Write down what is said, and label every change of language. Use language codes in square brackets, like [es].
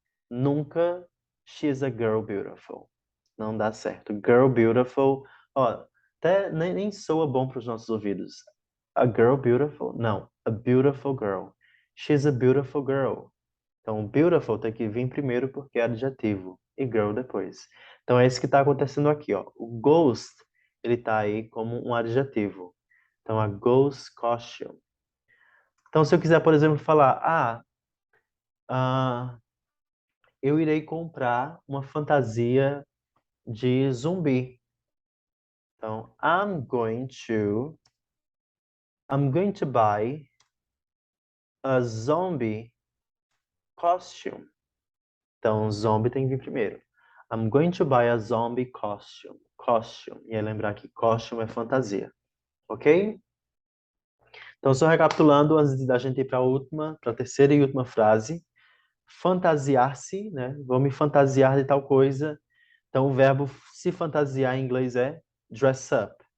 [pt] Nunca [en] she's a girl beautiful. [pt] Não dá certo. [en] Girl beautiful, [pt] ó, até nem soa bom para os nossos ouvidos. [en] A girl beautiful? [pt] Não. [en] A beautiful girl. She's a beautiful girl. [pt] Então, beautiful tem que vir primeiro porque é adjetivo e girl depois. Então, é isso que está acontecendo aqui, ó. O ghost, ele está aí como um adjetivo. Então, [en] a ghost costume. [pt] Então, se eu quiser, por exemplo, falar, ah, eu irei comprar uma fantasia de zumbi. Então, [en] I'm going to buy a zombie costume. [pt] Então, zombie tem que vir primeiro. [en] I'm going to buy a zombie costume. Costume. [pt] E aí lembrar que costume é fantasia. Ok? Então, só recapitulando, antes da gente ir para a terceira e última frase. Fantasiar-se, né? Vou me fantasiar de tal coisa. Então, o verbo se fantasiar em inglês é dress up.